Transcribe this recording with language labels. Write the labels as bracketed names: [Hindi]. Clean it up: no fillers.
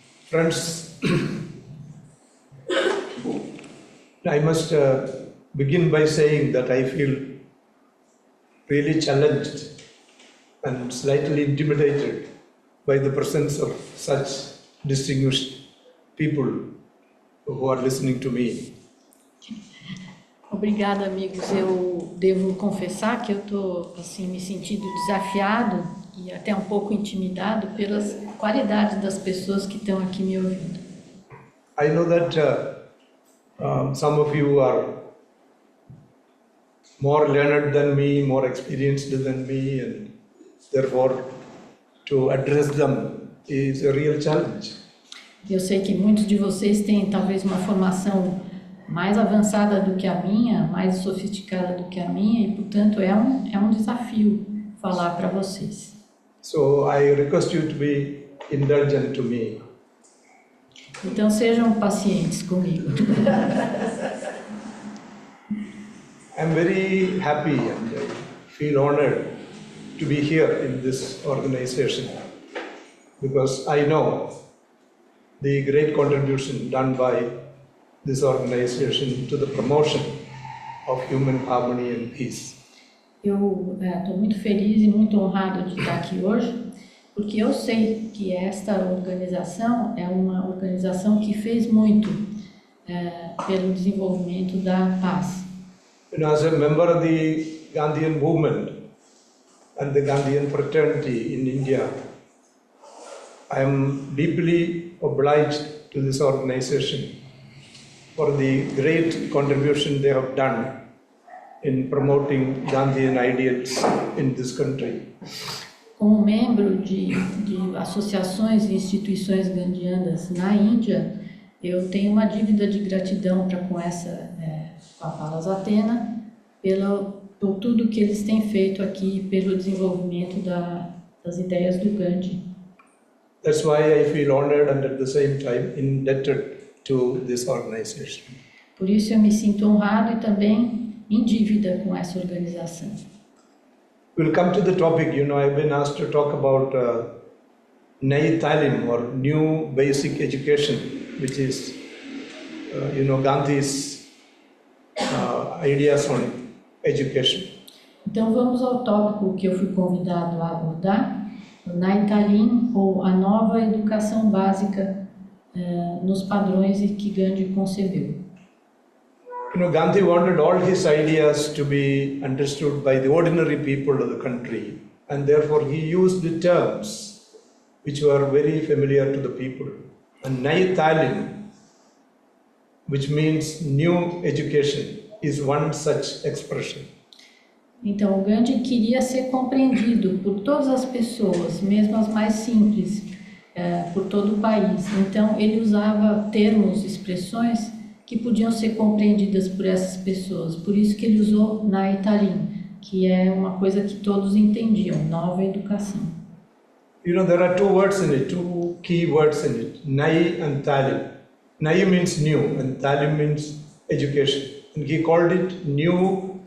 [English] Friends, I must begin by saying that I feel really challenged and slightly intimidated by the presence of such distinguished people who are listening to me. [Portuguese] Obrigada, amigos. Eu devo confessar que eu estou assim, me sentindo desafiado e até um pouco intimidado pelas qualidades das pessoas que estão aqui me ouvindo. [English] I know that some of you are more learned than me, more experienced than me, and therefore to address them is a real challenge. [Portuguese] Eu sei que muitos de vocês têm talvez uma formação mais avançada do que a minha, mais sofisticada do que a minha, e portanto é um desafio falar para vocês. [English] So I request you to be indulgent to me. [Portuguese] Então sejam pacientes comigo. [English] I'm very happy and I feel honored to be here in this organization because I know the great contribution done by this organization to the promotion of human harmony and peace. [Portuguese] Eu estou muito feliz e muito honrado de estar aqui hoje, porque eu sei que esta organização é uma organização que fez muito pelo desenvolvimento da paz. [English] You know, as a member of the Gandhian movement and the Gandhian fraternity in India, I am deeply obliged to this organization for the great contribution they have done in promoting Gandhian ideals in this country. [Portuguese] Como membro de associações e instituições gandhianas na Índia, eu tenho uma dívida de gratidão com a Palas Athena, por tudo que eles têm feito aqui, pelo desenvolvimento das ideias do Gandhi. [English] That's why I feel honored and at the same time indebted to this organization. [Portuguese] Por isso eu me sinto honrado e também em dívida com essa organização. [English] We'll come to the topic. You know, I've been asked to talk about Nai Talim, or New Basic Education, which is, Gandhi's ideas on education. [Portuguese] Então vamos ao tópico que eu fui convidado a abordar, o Nai Talim, ou a nova educação básica nos padrões que Gandhi concebeu. [English] You know, Gandhi wanted all his ideas to be understood by the ordinary people of the country, and therefore he used the terms which were very familiar to the people. And Nai Talim, which means new education, is one such expression. [Portuguese] Então, o Gandhi queria ser compreendido por todas as pessoas, mesmo as mais simples, por todo o país. Então, ele usava termos, expressões que podiam ser compreendidas por essas pessoas. Por isso que ele usou Nai Talim, que é uma coisa que todos entendiam, nova educação. [English] You know, there are 2 words in it, 2 key words in it, Nai and Talim. Nai means new and Talim means education. And he called it New